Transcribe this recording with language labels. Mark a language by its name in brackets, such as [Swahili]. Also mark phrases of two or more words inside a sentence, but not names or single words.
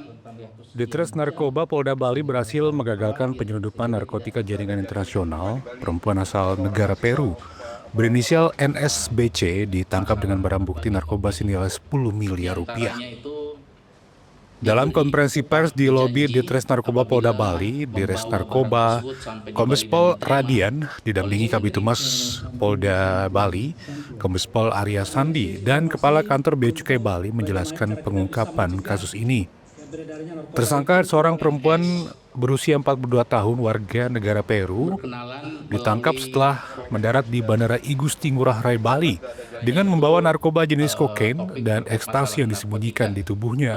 [Indonesian] Ditres Narkoba Polda Bali berhasil menggagalkan penyelundupan narkotika jaringan internasional. Perempuan asal negara Peru berinisial NSBC ditangkap dengan barang bukti narkoba senilai 10 miliar rupiah. Dalam konferensi pers di lobi Ditres Narkoba Polda Bali, Ditres Narkoba Kombes Pol Radian didampingi Kabitumas Polda Bali, Kombes Pol Arya Sandi, dan Kepala Kantor Bea Cukai Bali menjelaskan pengungkapan kasus ini. Tersangka seorang perempuan berusia 42 tahun warga negara Peru ditangkap setelah mendarat di Bandara I Gusti Ngurah Rai Bali dengan membawa narkoba jenis kokain dan ekstasi yang disembunyikan di tubuhnya.